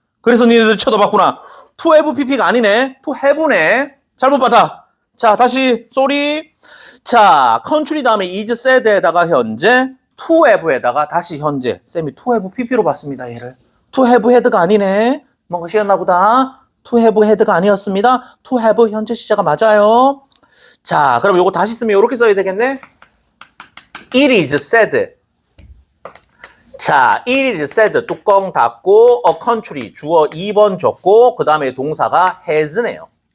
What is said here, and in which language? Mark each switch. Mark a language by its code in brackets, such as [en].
[ko] 그래서 니네들 쳐다봤구나. to have pp가 아니네. to have네. 잘못 봤다. 자, 다시 쏘리. 자, country 다음에 is said에다가 현재, to have에다가 다시 현재. 쌤이 to have PP로 봤습니다, 얘를. to have had가 아니네. 뭔가 쉬었나 보다. to have had가 아니었습니다. to have 현재 시제가 맞아요. 자, 그럼 요거 다시 쓰면 이렇게 써야 되겠네. [en] It is said. 자, it is said. [ko] 뚜껑 닫고, a country. 주어 2번 적고, 그 다음에 동사가 has네요.